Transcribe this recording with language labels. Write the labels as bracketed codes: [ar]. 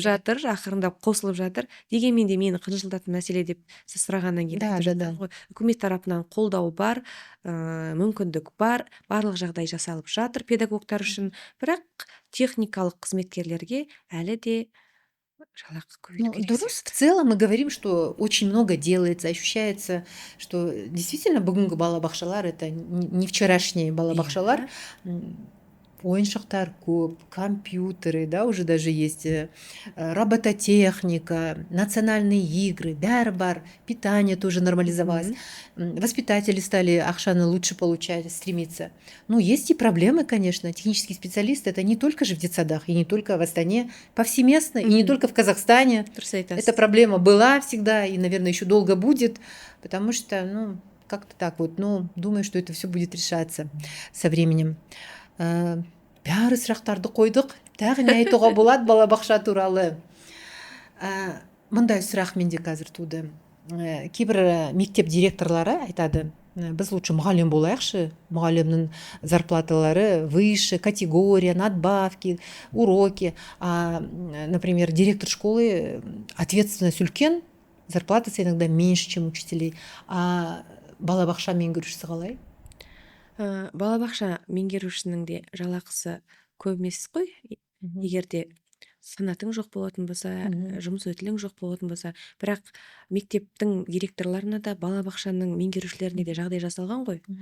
[kk] Жатыр, ақырындап қосылып жатыр. Дегенмен де мені қынжылтатын мәселе деп сіз сұрағаннан кейін үкімет тарапынан қолдау бар, мүмкіндік бар, барлық жағдай жасалып жатыр педагогтар үшін, бірақ техникалық қызметкерлерге әлі де жалақы көбейту керек. [ru] Дұрыс, в целом мы говорим, что очень много делается, ощущается, что действительно [kk] бүгінгі балабақшалар [ru] это не вчерашние балабақшалар. [kk] Ойыншықтар көп, [ru] компьютеры, да, уже даже есть робототехника, национальные игры, [kk] бәрі бар, [ru] питание тоже нормализовалось. Воспитатели стали [kk] ақшаны [ru] лучше получать, стремиться. Ну, есть и проблемы, конечно. Технические специалисты это не только же в детсадах, и не только в Астане, повсеместно, и не только в Казахстане. Эта проблема была всегда и, наверное, еще долго будет, потому что, ну, как-то так вот, ну, думаю, что это все будет решаться со временем. [kk] Бәрі сұрақтарды қойдық, Тағы не айтуға болады балабақша туралы? Мындай сұрақ менде қазір туды. Кейбір мектеп директорлары айтады, біз [ru] лучше [kk] мұғалім болайықшы, мұғалімнің зарплаталары [ru] выше, категория, надбавки, уроки. Например, директор школы ответственность [kk] үлкен, зарплатасы [ru] иногда меньше, чем учителей. [kk] Балабақша меңгерушісі қалай? Балабақша меңгерушінің де жалақысы көп емес қой. Егер де санатың жоқ болатын болса, жұмыс өтілің жоқ болатын болса, бірақ мектептің директорларына да балабақшаның меңгерушілеріне де жағдай жасалған ғой.